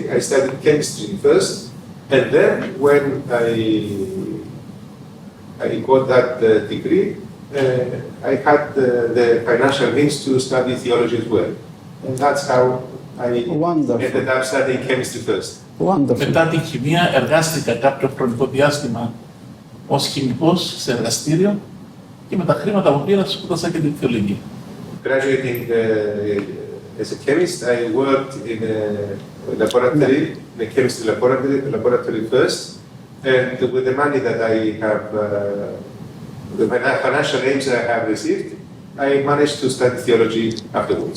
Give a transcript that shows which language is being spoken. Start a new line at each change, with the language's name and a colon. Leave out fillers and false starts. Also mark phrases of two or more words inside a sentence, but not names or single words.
English: I studied chemistry first, and then when I got that degree, I had the financial means to study theology as well. And that's how I Wonderful. ended up studying chemistry first. Wonderful.
Greek: Μετά την χημεία εργάστηκα κάποιο χρονικό διάστημα ως χημικός σε εργαστήριο και με τα χρήματα που πήρα σπούδασα και την θεολογία.
English: Graduating as a chemist, I worked in a laboratory, in a chemistry laboratory first, and with the money that I have, the financial aims I have received, I managed to study theology afterwards.